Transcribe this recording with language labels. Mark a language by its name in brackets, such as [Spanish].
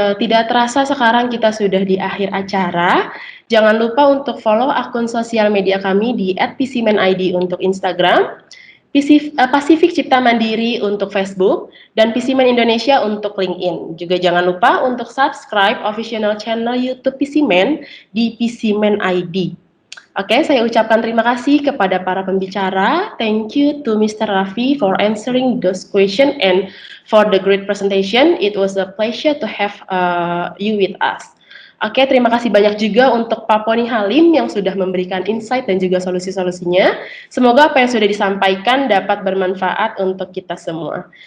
[Indonesian] Tidak terasa sekarang kita sudah di akhir acara. Jangan lupa untuk follow akun sosial media kami di @PCManID untuk Instagram, Pasifik Cipta Mandiri untuk Facebook, dan PCMan Indonesia untuk LinkedIn. Juga jangan lupa untuk subscribe official channel YouTube PCMan di PCMan ID. Oke, saya ucapkan terima kasih kepada para pembicara. [English] Thank you to Mr. Raffi for answering those questions and for the great presentation. It was a pleasure to have you with us. [Indonesian] Oke, terima kasih banyak juga untuk Pak Poni Halim yang sudah memberikan insight dan juga solusi-solusinya. Semoga apa yang sudah disampaikan dapat bermanfaat untuk kita semua.